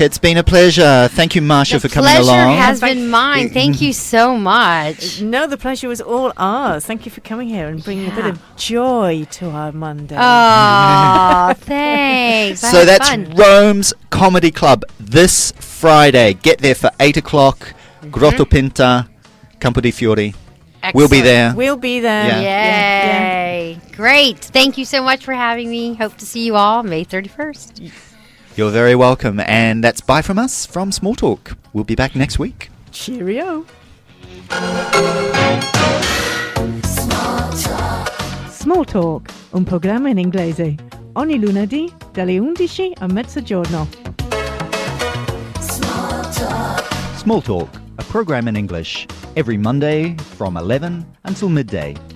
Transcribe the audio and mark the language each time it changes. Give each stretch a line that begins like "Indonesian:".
English: It's been a pleasure. Thank you, Marsha, for coming along. The pleasure has been mine. Thank you so much. No, the pleasure was all ours. Thank you for coming here and bringing a bit of joy to our Monday. Oh, thanks. So that's fun. Rome's Comedy Club this Friday. Get there for 8 o'clock. Grotto Pinta, Campo di Fiori. Excellent. We'll be there. We'll be there. Yeah. Yay. Great. Thank you so much for having me. Hope to see you all May 31st. You're very welcome. And that's bye from us from Small Talk. We'll be back next week. Cheerio.
Italian: Small Talk, un programma in inglese. Ogni lunedì dalle 11 a mezzogiorno.
English: Small Talk, a program in English. Every Monday from 11 until midday.